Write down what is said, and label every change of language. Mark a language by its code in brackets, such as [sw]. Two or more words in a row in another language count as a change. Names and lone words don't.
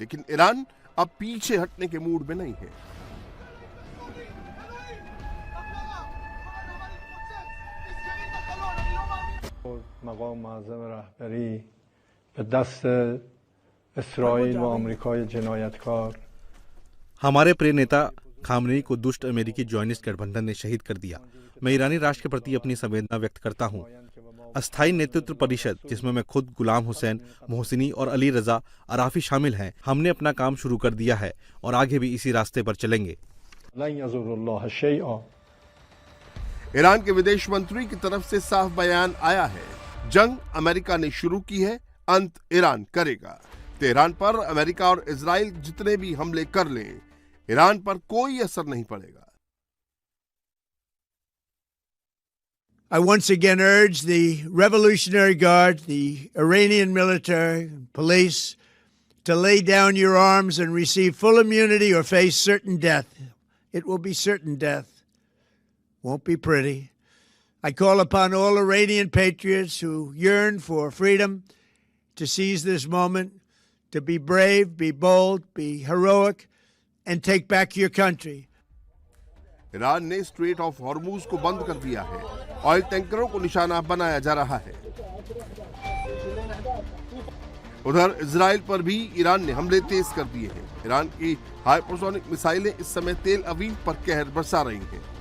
[hi] लेकिन ईरान अब पीछे हटने के मूड में नहीं है। [fa] مقام معظم رهبری به دست اسرائیل و آمریکای جنایتکار [hi] हमारे प्रिय नेता खामनेई को दुष्ट अमेरिकी जॉयनिस्ट गठबंधन ने शहीद कर दिया। मैं ईरानी राष्ट्र के प्रति अपनी संवेदना व्यक्त करता हूँ। अस्थायी नेतृत्व परिषद, जिसमें मैं खुद गुलाम हुसैन, मोहसिनी और अली रजा अराफी शामिल हैं, हमने अपना काम शुरू कर दिया है और आगे भी इसी रास्ते पर चलेंगे। ईरान के विदेश मंत्री की तरफ से साफ बयान आया है, जंग अमेरिका ने शुरू की है, अंत ईरान करेगा। तेहरान पर अमेरिका और इजराइल जितने भी हमले कर लें, ईरान पर कोई असर नहीं पड़ेगा। [en] I once again urge the Revolutionary Guard, the Iranian military, police, to lay down your arms and receive full immunity or face certain death. It will be certain death. Won't be pretty. I call upon all Iranian patriots who yearn for freedom to seize this moment, to be brave, be bold, be heroic, and take back your country. [hi] ईरान ने स्ट्रेट ऑफ हॉर्मूज को बंद कर दिया है। ऑयल टैंकरों को निशाना बनाया जा रहा है। उधर इजराइल पर भी ईरान ने हमले तेज कर दिए हैं। ईरान की हाइपरसोनिक मिसाइलें इस समय तेल अवीव पर कहर बरसा रही हैं।